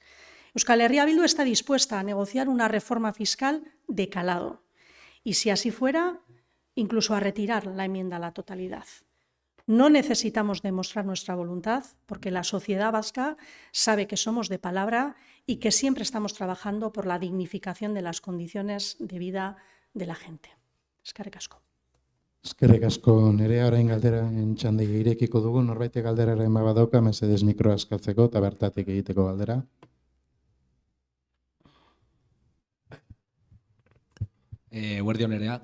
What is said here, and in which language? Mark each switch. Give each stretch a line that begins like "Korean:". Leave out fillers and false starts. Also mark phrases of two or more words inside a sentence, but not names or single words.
Spanish: Euskal Herria Bildu está dispuesta a negociar una reforma fiscal de calado y, si así fuera, incluso a retirar la enmienda a la totalidad. No necesitamos demostrar nuestra voluntad porque la sociedad vasca sabe que somos de palabra y que siempre estamos trabajando por la dignificación de las condiciones de vida de la gente.
Basque: Eskerrik asko. Eskerrik asko. Nerea, orain galderen txanda irekiko dugu, norbaitek galderaren badauka, mesedez mikroa eskatzeko eta bertatik egiteko galdera. Eguerdion Nerea.